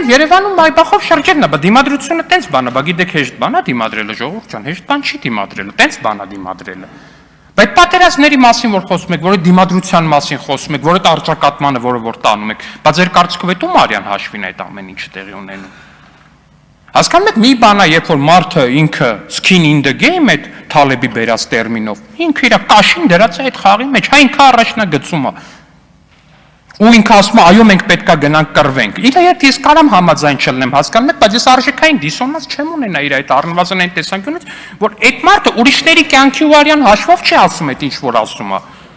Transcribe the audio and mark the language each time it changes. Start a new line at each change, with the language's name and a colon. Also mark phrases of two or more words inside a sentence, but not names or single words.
Armenian: էլ Երևանում Մայբախով շրջելն է, բա դիմադրությունը տենց բան է, բա գիտեք հեշտ բան է դիմադրելը, ժողովուրդ ջան, հեշտ բան չի դիմադրելը, տենց բան է դիմադրելը։ Բայց պատերազմների մասին որ խոսում եք, որ այդ դիմադրության մասին խոսում եք, որ այդ արճակատմանը, որը որ տանում եք, բա ձեր կարծիքով այդ ում արյան հաշվին այդ ամեն ինչ տեղի ունենում։ Հասկանում եք, մի բան է, երբ որ մարդը ինքը
English: skin in the game
Armenian: այդ Թալեբի բերած տերմինով, ինքը իր կաշին դրած է այդ խաղի մեջ, հա ինքը առաջնագծում է։ Ու ինքը ասում է, այո, մենք պետքա գնանք կռվենք։ Իր հետ ես կարամ համաձայն չլնեմ, հասկանում եք, բայց ես արժեքային դիսոնանս չեմ ունենա իր այդ առնվազն այն տեսանկյունից, որ այդ մարդը ուրիշների կյանքի ու արյան հաշվով չի ասում այդ ինչ որ ասում է։